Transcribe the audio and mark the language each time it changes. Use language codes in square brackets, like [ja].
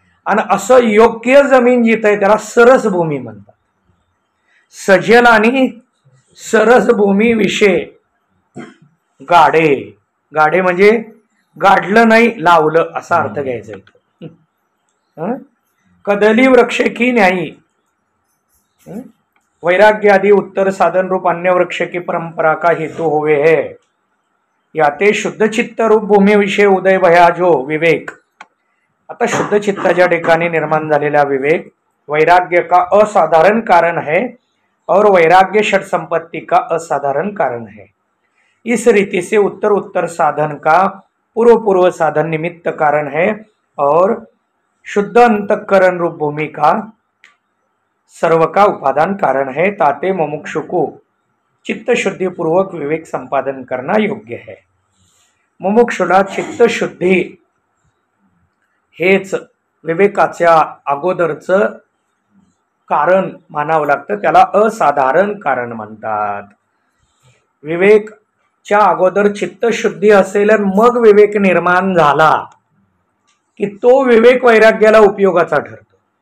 [mr] आणि असं योग्य जमीन जिथं आहे त्याला सरस भूमी म्हणतात. सजल आणि सरस भूमी विषय गाडे. गाडे म्हणजे गाडलं नाही, लावलं असा अर्थ घ्यायचा इथं. [hi] कदली वृक्ष की न्यायी, वैराग्य आदि उत्तर साधन रूप अन्य वृक्ष की परंपरा का हेतु होवे है. याते शुद्ध चित्त रूप भूमी विषय उदय भया जो विवेक. आता शुद्ध चित्ताच्या ठिकाणी निर्माण झालेला विवेक वैराग्य का असाधारण कारण है और वैराग्य षट संपत्ति का असाधारण कारण है. इस रीति से उत्तर उत्तर साधन का पूर्व पूर्व साधन निमित्त कारण है और शुद्ध अंतःकरण रूप भूमि का सर्व का उपादान कारण है. ताते मुमुक्षु को चित्त शुद्धि पूर्वक विवेक संपादन करना योग्य है. [mr] मुमुक्षुला चित्त शुद्धि हेच विवेकाच्या अगोदरचं कारण मानावं लागतं, त्याला असाधारण कारण म्हणतात. विवेकच्या अगोदर चित्तशुद्धी असेल आणि मग विवेक निर्माण झाला की तो विवेक वैराग्याला उपयोगाचा ठरतो.